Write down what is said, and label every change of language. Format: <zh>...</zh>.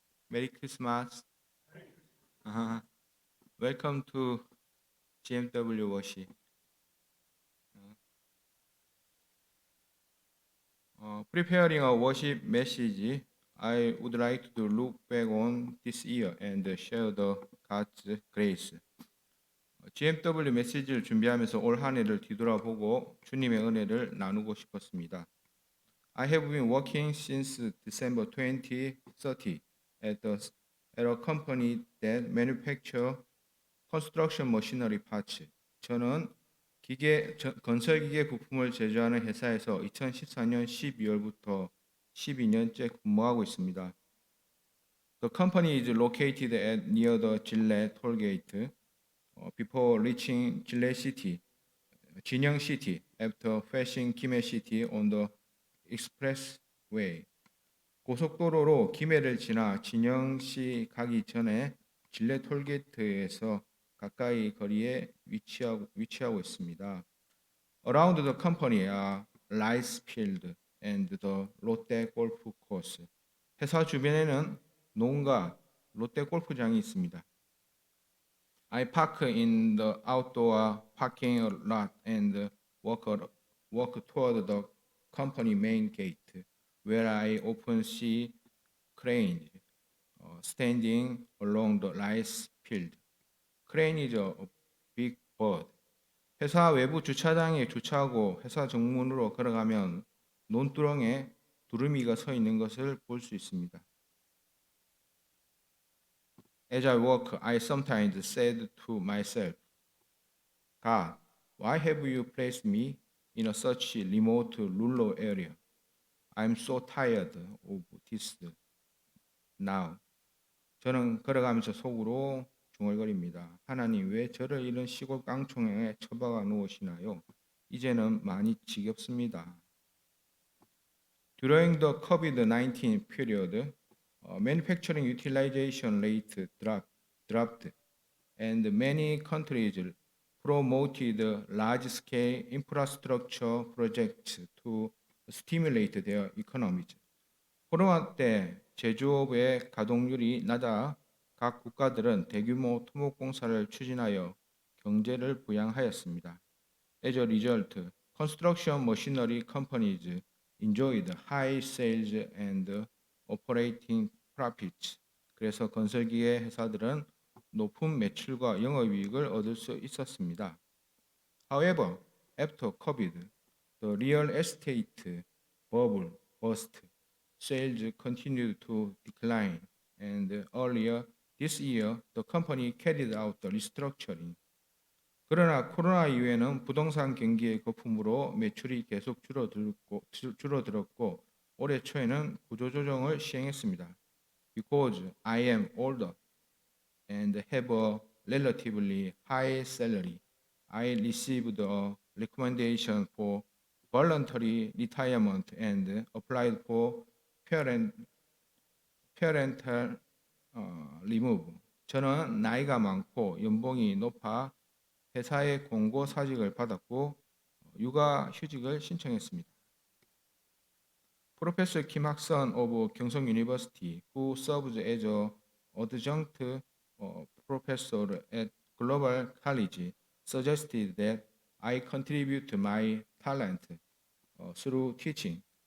<en>Merry Christmas. Uh-huh. Welcome to GMW worship. Preparing a worship message, I would like to look back on this year and share the God's grace.</en> <ko>GMW 메시지를 준비하면서 올 한 해를 뒤돌아보고 주님의 은혜를 나누고 싶었습니다.</ko> <en>I have been working since December 2030 at a company that manufacture construction machinery parts.</en> <ko>저는 건설 기계 부품을 제조하는 회사에서 2014년 12월부터 12년째 근무하고 있습니다.</ko> <en>The company is located at near the Gillette toll gate. Before reaching Gillette City, 진영 City, after passing 김해 City on the expressway.</en> <ko>고속도로로 김해를 지나 진영시 가기 전에 진례 톨게이트에서 가까이 거리에 위치하고 있습니다.</ko> <en>Around the company are rice field and the 롯데 골프 코스.</en> <ko>회사 주변에는 농가 롯데 골프장이 있습니다.</ko> <en>I park in the outdoor parking lot and walk toward the company main gate, where I often see cranes standing along the rice field. Crane is a big bird.</en> <ko>회사 외부 주차장에 주차하고 회사 정문으로 걸어가면 논두렁에 두루미가 서 있는 것을 볼 수 있습니다.</ko> <en>As I walk, I sometimes said to myself, God, why have you placed me in such a remote rural area? I'm so tired of this now.</en> <ko>저는 걸어가면서 속으로 중얼거립니다. 하나님, 왜 저를 이런 시골 깡총에 처박아 놓으시나요? 이제는 많이 지겹습니다.</ko> <en>During the COVID-19 period, manufacturing utilization rate dropped, and many countries promoted large-scale infrastructure projects to stimulate their economies.</en> <ko>코로나 때 제조업의 가동률이 낮아 각 국가들은 대규모 토목공사를 추진하여 경제를 부양하였습니다.</ko> <en>As a result, construction machinery companies enjoyed high sales and operating profits.</en> <ko>그래서 건설기계 회사들은 높은 매출과 영업이익을 얻을 수 있었습니다.</ko> <en>However, after COVID, the real estate bubble burst. Sales continued to decline, and earlier this year, the company carried out the restructuring.</en> <ko>그러나 코로나 이후에는 부동산 경기의 거품으로 매출이 계속 줄어들었고 올해 초에는 구조조정을 시행했습니다.</ko> <en>Because I am older and have a relatively high salary, I received a recommendation for voluntary retirement and applied for parental remove.</en> <ko>저는 나이가 많고 연봉이 높아 회사의 공고 사직을 받았고 육아 휴직을 신청했습니다.</ko> <en>Professor Kim Hak-sun of Gyeongsang University, who serves as a adjunct professor at Global College, suggested that I contribute my talent through teaching.</en>